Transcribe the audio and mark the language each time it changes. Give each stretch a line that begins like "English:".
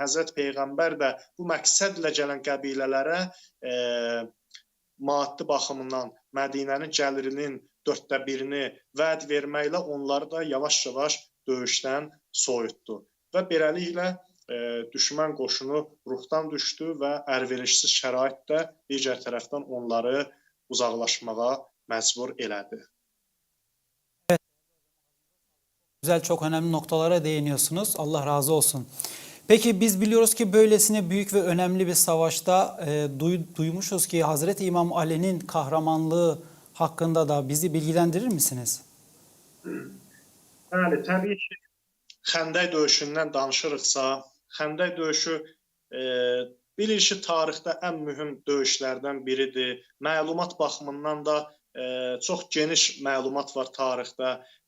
Azerbaijani: Həzrət Peyğəmbər də bu məqsədlə gələn qəbilələrə maddi baxımından Mədinənin gəlirinin 1/4-ni vəd verməklə onları da yavaş-yavaş döyüşdən soyutdu. Və beləliklə düşmən qoşunu ruhdan düşdü və əlverişsiz şəraitdə digər tərəfdən onları uzaqlaşmağa məcbur elədi.
Turkish: Güzel, çok önemli noktalara değiniyorsunuz. Allah razı olsun. Peki biz biliyoruz ki böylesine büyük ve önemli bir savaşta duymuşuz ki Hazreti İmam Ali'nin kahramanlığı hakkında da bizi bilgilendirir misiniz?
Azerbaijani: Bəli, təbii ki, Xəndək döyüşündən danışırıqsa, Xəndək döyüşü bilirik ki, tarixdə ən mühüm döyüşlərdən biridir. Məlumat baxımından da çox geniş məlumat var tarixdə.